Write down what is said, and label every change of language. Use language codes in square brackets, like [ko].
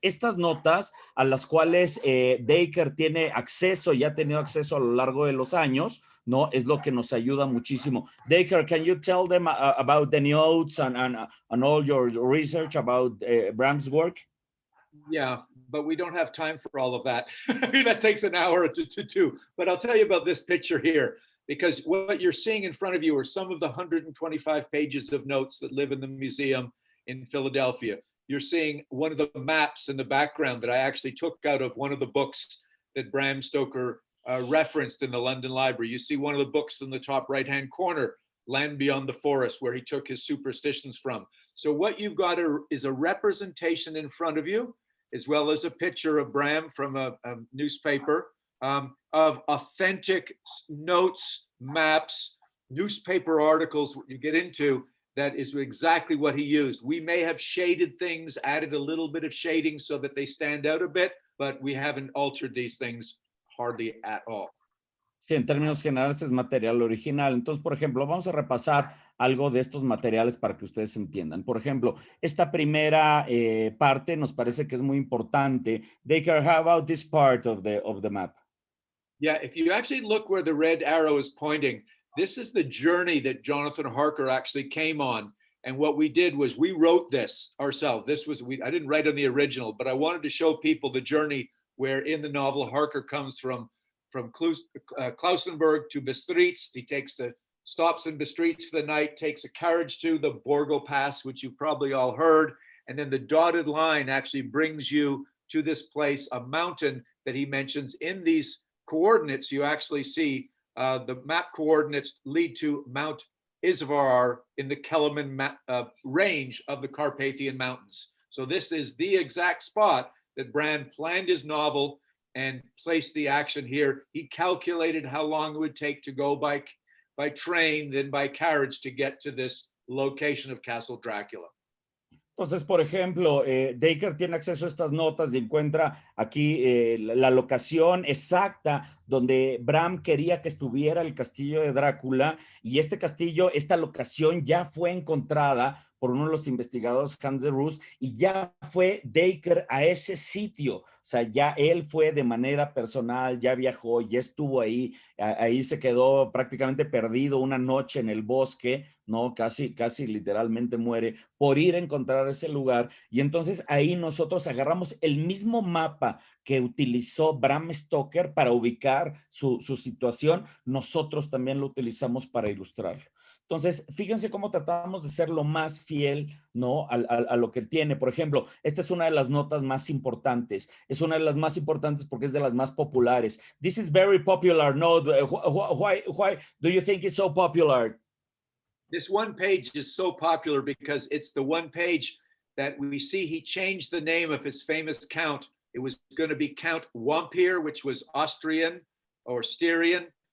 [es] Estas notas a las cuales Dacre tiene acceso y ha tenido acceso a lo largo de los años, ¿no? Es lo que nos ayuda muchísimo. [en] Dacre, can you tell them about the notes and all your research about Bram's work? Yeah, but we don't have time for all of that. That takes an hour to two. But I'll tell you about this picture here, because what you're seeing in front of you are some of the 125 pages of notes that live in the museum in Philadelphia. You're seeing one of the maps in the background that I actually took out of one of the books that Bram Stoker referenced in the London Library. You see one of the books in the top right-hand corner, Land Beyond the Forest, where he took his superstitions from. So what you've got is a representation in front of you, as well as a picture of Bram from a newspaper, of authentic notes, maps, newspaper articles you get into. That is exactly what he used. We may have shaded things, added a little bit of shading so that they stand out a bit, but we haven't altered these things hardly at all. [es] Sí, en términos generales es material original. Entonces, por ejemplo, vamos a repasar algo de estos materiales para que ustedes entiendan. Por ejemplo, esta primera parte nos parece que es muy importante. [en] Dacre, how about this part of the map? Yeah, if you actually look where the red arrow is pointing, this is the journey that Jonathan Harker actually came on. And what we did was we wrote this ourselves. I didn't write on the original, but I wanted to show people the journey where in the novel Harker comes from Klausenburg to Bistritz. He stops in Bistritz for the night, takes a carriage to the Borgo Pass, which you've probably all heard. And then the dotted line actually brings you to this place, a mountain that he mentions. In these coordinates, you actually see the map coordinates lead to Mount Isvar in the Kelemen range of the Carpathian Mountains. So this is the exact spot that Bram planned his novel and placed the action here. He calculated how long it would take to go by train, then by carriage to get to this location of Castle Dracula. [es] Entonces, por ejemplo, Dacre tiene acceso a estas notas y encuentra aquí la locación exacta donde Bram quería que estuviera el castillo de Drácula, y este castillo, esta locación ya fue encontrada por uno de los investigadores, Hans de Roos, y ya fue Dacre a ese sitio. O sea, ya él fue de manera personal, ya viajó, ya estuvo ahí, ahí se quedó prácticamente perdido una noche en el bosque, ¿no? Casi literalmente muere por ir a encontrar ese lugar. Y entonces ahí nosotros agarramos el mismo mapa que utilizó Bram Stoker para ubicar su situación, nosotros también lo utilizamos para ilustrarlo. Entonces, fíjense cómo tratamos de ser lo más fiel, ¿no? a lo que tiene. Por ejemplo, esta es una de las notas más importantes. Es una de las más importantes porque es de las más populares. [en] This is very popular note. Why do you think it's so popular? This one page is so popular because it's the one page that we see he changed the name of his famous count. It was going to be Count Wampir, which was Austrian or Styria.